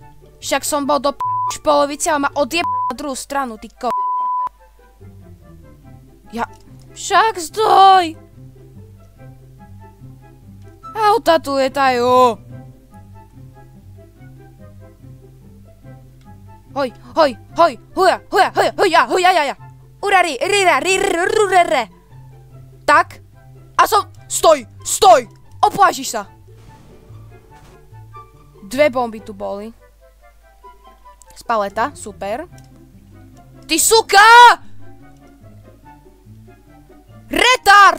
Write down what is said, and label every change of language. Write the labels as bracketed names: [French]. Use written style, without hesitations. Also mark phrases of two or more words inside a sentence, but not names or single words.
[Slovak] Však som bol do polovice, ale ma na druhú stranu, ty Ja... Však stoj! Auta tu letajú. Hoj, hoj, hoj, huja, huja, huja, huja, huja, huja. Urari, rira, rirururere. Tak. A som... Stoj, stoj! Oplážiš sa. 2 bomby tu boli. Spaleta, super. Ty suka! Retard!